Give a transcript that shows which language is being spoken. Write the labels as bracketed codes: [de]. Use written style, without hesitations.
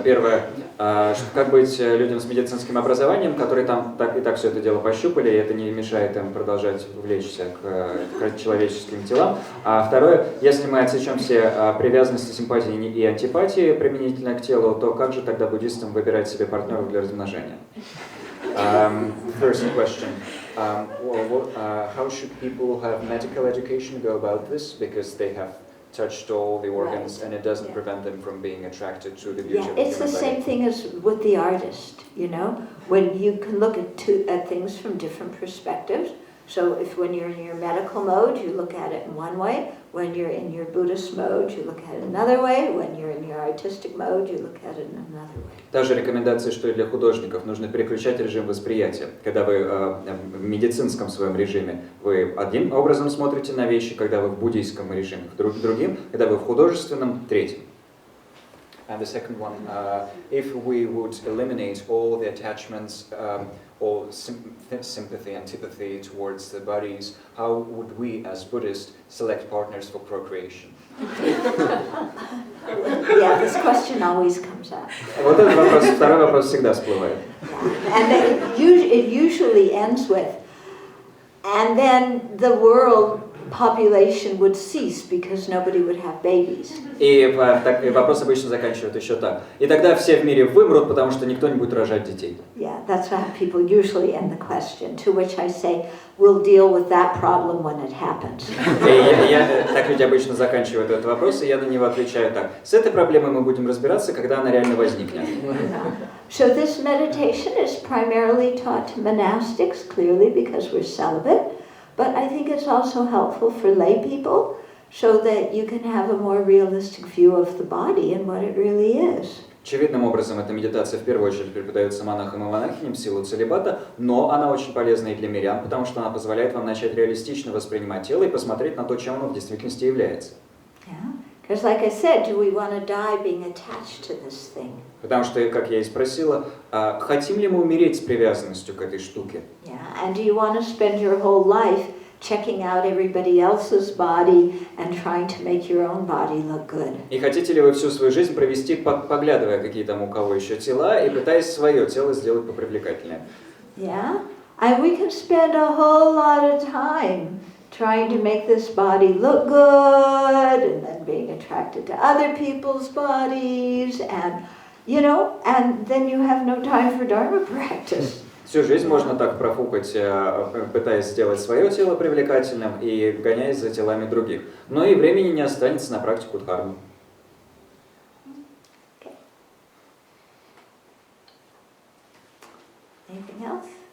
[ru] Первое, как быть людям с медицинским образованием, которые там так и так все это дело пощупали, и это не мешает им продолжать влечься к человеческим телам. А второе, если мы отсечем все привязанности, симпатии и антипатии применительно к телу, то как же тогда буддистам выбирать себе партнеров для размножения? [en] First question. How should people who have medical education go about this? Because they have touched all the organs, and it doesn't prevent them from being attracted to the beauty of the human body. It's the same thing as with the artist, you know, when you can look at things from different perspectives. So if when you're in your medical mode, you look at it in one way. When you're in your Buddhist mode, you look at it another way. When you're in your artistic mode, you look at it in another way. [ru] Та же рекомендация, что и для художников, нужно переключать режим восприятия. Когда вы в медицинском своем режиме, вы одним образом смотрите на вещи, когда вы в буддийском режиме, другим, когда вы в художественном, третьим. [en] And the second one, if we would eliminate all the attachments, all sympathy, antipathy towards the bodies, how would we as Buddhists select partners for procreation? Yeah, this question always comes up. [ru] Вот этот вопрос, второй вопрос всегда всплывает. [en] And it usually ends with, and then the world population would cease because nobody would have babies. [ru] И вопрос обычно заканчивают еще так. И тогда все в мире вымрут, потому что никто не будет рожать детей. [en] Yeah, that's how people usually end the question, to which I say, we'll deal with that problem when it happens. [ru] Так люди обычно заканчивают этот вопрос, и я на него отвечаю так. С этой проблемой мы будем разбираться, когда она реально возникнет. [en] So this meditation is primarily taught to monastics, clearly, because we're celibate. But I think it's also helpful for lay people so that you can have a more realistic view of the body and what it really is. [ru] Очевидным образом, эта медитация в первую очередь преподается монахам и монахиням в силу целибата, но она очень полезна и для мирян, потому что она позволяет вам начать реалистично воспринимать тело и посмотреть на то, чем оно в действительности является. [en] Because like I said, do we want to die being attached to this thing? [ru] Потому что, как я и спросила, хотим ли мы умереть с привязанностью к этой штуке? [en] Yeah, and do you want to spend your whole life checking out everybody else's body and trying to make your own body look good? [ru] И хотите ли вы всю свою жизнь провести, поглядывая, какие там у кого еще тела, и пытаясь свое тело сделать попривлекательнее? [en] Yeah, and we can spend a whole lot of time trying to make this body look good, and then being attracted to other people's bodies, and you know, and then you have no time for Dharma practice. [ru] Всю жизнь можно так профукать, пытаясь сделать свое тело привлекательным и гоняясь за телами других. Но и времени не останется на практику дхармы. [en] Okay. Anything else?